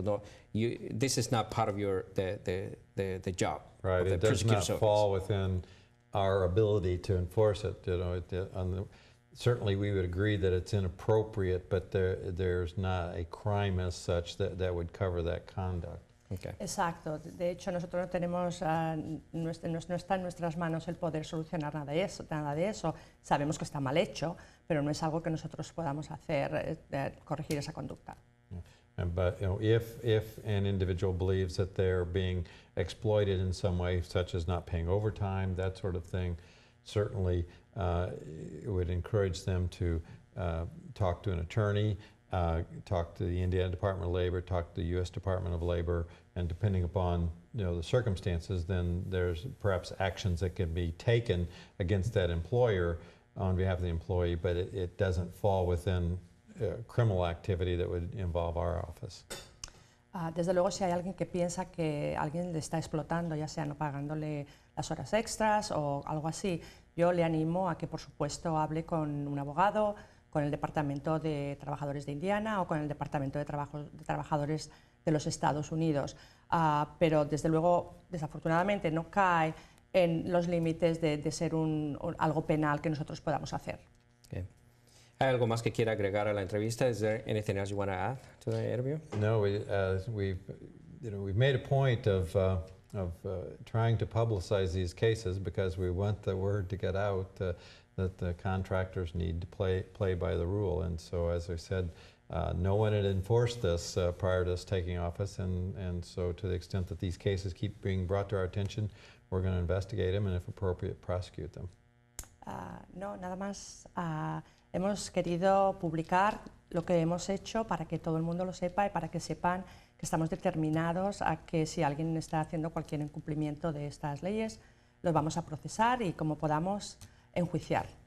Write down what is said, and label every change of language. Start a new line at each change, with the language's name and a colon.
English: No, this is not part of the job. Right, it does not fall within our ability to enforce it. You know, certainly we would agree that it's inappropriate, but there's not a crime as such that would cover that conduct. Okay.
Spanish: Exacto. De hecho, nosotros no tenemos, no está en nuestras manos el poder solucionar nada de eso. Sabemos que está mal hecho, pero no es algo que nosotros podamos hacer, corregir esa conducta.
English: But you know, if an individual believes that they're being exploited in some way, such as not paying overtime, that sort of thing, certainly it would encourage them to talk to an attorney, talk to the Indiana Department of Labor, talk to the U.S. Department of Labor, and depending upon the circumstances, then there's perhaps actions that can be taken against that employer on behalf of the employee, but it doesn't fall within criminal activity that would involve our office.
Spanish: Desde luego, si hay alguien que piensa que alguien le está explotando, ya sea no pagándole las horas extras o algo así, yo le animo a que, por supuesto, hable con un abogado, con el Departamento de Trabajadores de Indiana o con el Departamento de Trabajadores de los Estados Unidos. Pero, desde luego, desafortunadamente, no cae en los límites de ser algo penal que nosotros podamos hacer.
English: Okay.
Spanish: ¿Hay algo más que quiera agregar a la entrevista?
English: Is there anything else you want to add to the interview? No, we've made a point of trying to publicize these cases because we want the word to get out that the contractors need to play by the rule. And so, as I said, no one had enforced this prior to us taking office, and so to the extent that these cases keep being brought to our attention, we're going to investigate them and, if appropriate, prosecute them.
Spanish: No, nada más. Hemos querido publicar lo que hemos hecho para que todo el mundo lo sepa y para que sepan que estamos determinados a que si alguien está haciendo cualquier incumplimiento de estas leyes, los vamos a procesar y como podamos enjuiciar.